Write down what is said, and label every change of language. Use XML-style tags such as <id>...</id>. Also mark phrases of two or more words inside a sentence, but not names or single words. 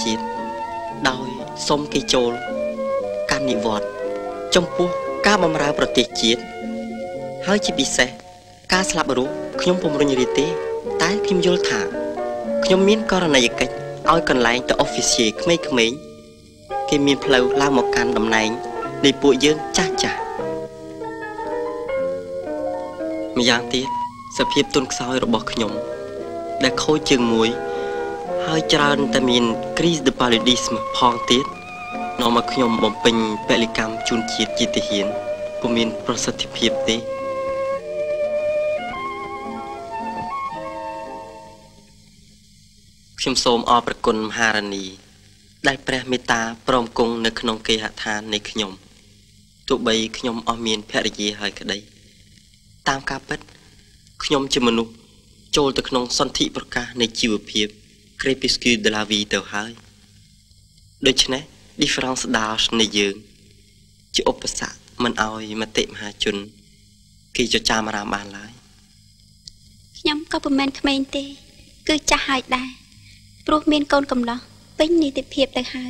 <km>ជាតិដោយសុំគេចូលកាន់និវត្តន៍ចំពោះការបម្រើប្រទេសជាតិហើយជាពិសេសការស្លាប់រស់ខ្ញុំពុំរញរាទេតែខ្ញុំយល់ថាខ្ញុំមានករណីយកិច្ចឲ្យកន្លែងទៅ officier ក្មេងៗគេមានផ្លូវឡើងមកកាន់តំណែងនៃពួកយើងចាស់ចាស់ ម្យ៉ាងទៀតសភាពទុនខ្សោយរបស់ខ្ញុំដែលខូចជើងមួយហើយច្រើនតែមាន</km> <fr>crise de paludisme</fr> <km>ផងទៀតនាំមកខ្ញុំបំពេញពលិកម្មជូនជាតិជាទាហានពុំមានប្រសិទ្ធភាពទេ ខ្ញុំសូមអរព្រគុណមហារានីដែលព្រះមេត្តាព្រមគង់នៅក្នុងគេហ ដ្ឋាននៃខ្ញុំទោះបីខ្ញុំអស់មានភរិយាហើយក្តីតាមការពិតខ្ញុំជាមនុស្សចូលទៅក្នុងសន្ធិប្រកាសនៃជីវភាព</km> <fr>crépuscule de la vie</fr> <km>ទៅហើយដូច្នេះ</km> <fr>difference d'âge</fr> <km>នៃយើងជាឧបសគ្គមិនឲ្យមតិមហាជនគេចចាមអារាមបានឡើយ ខ្ញុំក៏មិនមែនក្មេងទេគឺចាស់ហើយដែរព្រោះមានកូនកំឡោះពេញនីតិភាពទៅហើយ</km>